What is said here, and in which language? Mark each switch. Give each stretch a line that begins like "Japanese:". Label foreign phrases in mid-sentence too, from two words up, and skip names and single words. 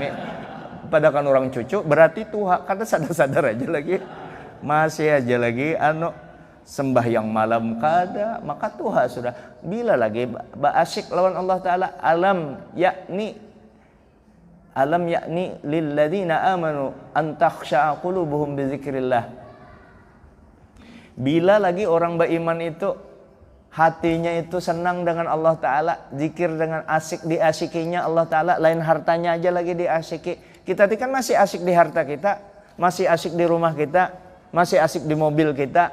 Banjar: Padahkan orang cucu berarti tuha, kada sadar-sadar aja lagi. Masih aja lagi sembahyang malam kada, maka tuha sudah. Bila lagi asyik lawan Allah Ta'ala,
Arabic: ألم يأن للذين آمنوا أن تخشع قلوبهم بذكر الله.
Indonesian: Bila lagi orang beriman itu hatinya itu senang dengan Allah Ta'ala, zikir dengan asik diasikinya Allah Ta'ala, lain hartanya aja lagi diasiki. Kita kan masih asik di harta kita, masih asik di rumah kita, masih asik di mobil kita.